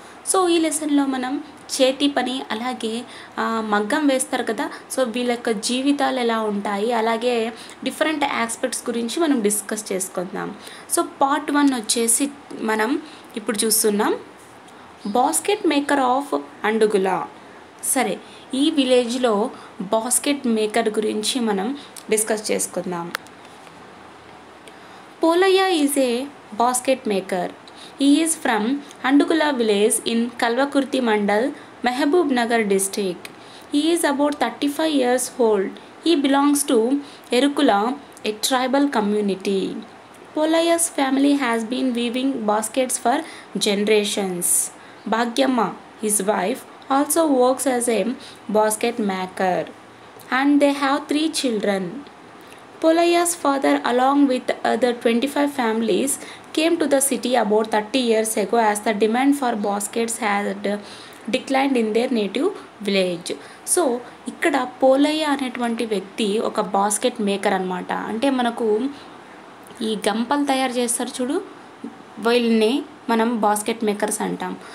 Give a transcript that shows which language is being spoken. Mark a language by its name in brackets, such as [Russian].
[Telugu] So ఈ లెసన్లో మనం చేతి పని అలాగే మగ్గం వేస్తారు కదా, సో వీళ్ళ యొక్క జీవితాలు ఎలా ఉంటాయి అలాగే డిఫరెంట్ ఆస్పెక్ట్స్ గురించి మనం డిస్కస్ చేసుకుందాం. సో పార్ట్ 1 వచ్చేసి మనం ఇప్పుడు చూస్తున్నాం బాస్కెట్ మేకర్ ఆఫ్ అండుగుల. సరే, ఈ విలేజ్లో బాస్కెట్ మేకర్ గురించి మనం డిస్కస్ చేసుకుందాం. [English] Polayya is a basket maker. He is from Andugula village in Kalvakurti Mandal, Mehboob Nagar district. He is about 35 years old. He belongs to Erukula, a tribal community. Polayya's family has been weaving baskets for generations. Bhagyamma, his wife, also works as a basket maker, and they have 3 children. Polayya's father, along with other 25 families, came to the city about 30 years ago as the demand for baskets had declined in their native village. [Telugu] So ఇక్కడ పోలయ్య అనేటువంటి వ్యక్తి ఒక basket maker అనమాట. అంటే మనకు ఈ గంపలు తయారు చేస్తారు చూడు, వీళ్ళని మనం బాస్కెట్ మేకర్స్ అంటాం.